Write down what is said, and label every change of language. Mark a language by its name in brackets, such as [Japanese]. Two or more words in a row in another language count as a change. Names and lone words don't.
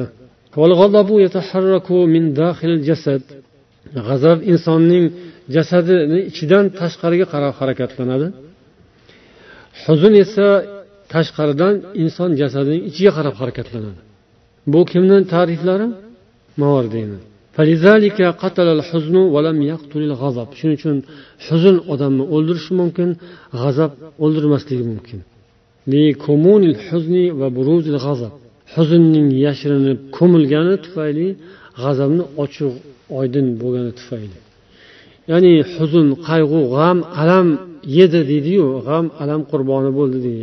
[Arabic] والغضب يتحرك من داخل الجسد, [Uzbek] g'azab insonning jasadini ichidan tashqariga qarab harakatlanadi. Huzn esa tashqaridan inson jasadining ichiga qarab harakatlanadi. Bu kimning ta'riflari? Mavardiyni. [Arabic] فلذلك قتل الحزن ولم يقتل الغضب. [Uzbek] Shuning uchun huzn odamni o'ldirishi mumkin, g'azab o'ldirmasligi mumkin. [Arabic] لكمون الحزن وبروز الغضب. [Uzbek] Huznning yashirinib ko'milgani tufayli, g'azabni ochiq oydin bo'lgani tufayli. Ya'ni huzn, qayg'u, g'am, alam yedi deydi-yu, g'am, alam qurboni bo'ldi deydi.